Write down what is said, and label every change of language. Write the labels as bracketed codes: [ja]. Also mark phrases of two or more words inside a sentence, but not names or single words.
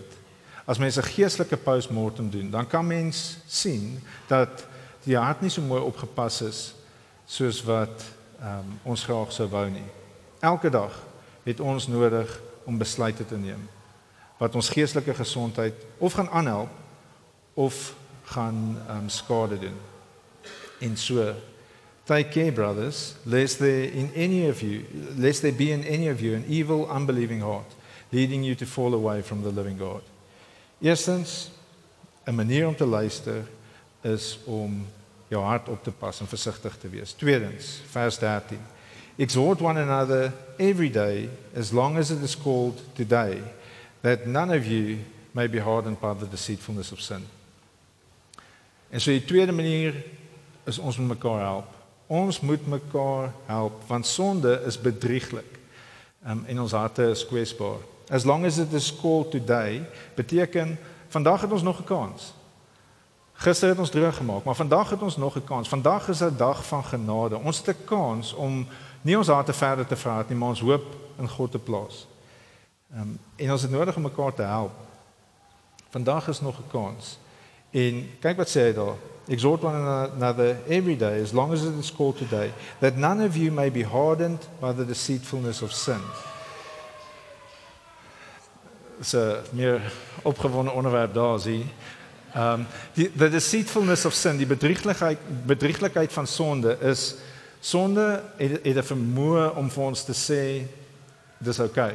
[af] As mens 'n geestelike postmortem doen, dan kan mens sien dat die hart nie so mooi opgepas is soos wat ons graag sou wou nie. Elke dag het ons nodig om besluite te neem wat ons geestelike gesondheid of gaan aanhelp of gaan skade doen. En so, [en] take care, brothers, lest there be in any of you an evil, unbelieving heart, leading you to fall away from the living God. [af] Eerstens, 'n manier om te luister is om jou hart op te pas en versigtig te wees. Tweedens, vers 13. [en] Exhort one another every day, as long as it is called today, that none of you may be hardened by the deceitfulness of sin. [af] En so die tweede manier is ons moet mekaar help. Ons moet mekaar help, want sonde is bedrieglik en ons harte is kwesbaar. [en] As long as it is called today, [af] beteken vandag het ons nog 'n kans. Gister het ons droog gemaak, maar vandag het ons nog 'n kans. Vandag is 'n dag van genade. Ons het 'n kans om nie ons harte verder te verhard nie, maar ons hoop in God te plaas. En ons het nodig om mekaar te help. Vandag is nog 'n kans. En kyk wat sê hy daar. [en] Exhort one another every day, as long as it is called today, that none of you may be hardened by the deceitfulness of sin. [af] Dis 'n meer opgewonde onderwerp daar, sien. [en] The deceitfulness of sin, [af] die bedrieglikheid van sonde is, sonde het 'n vermoë om vir ons te sê, dis okay.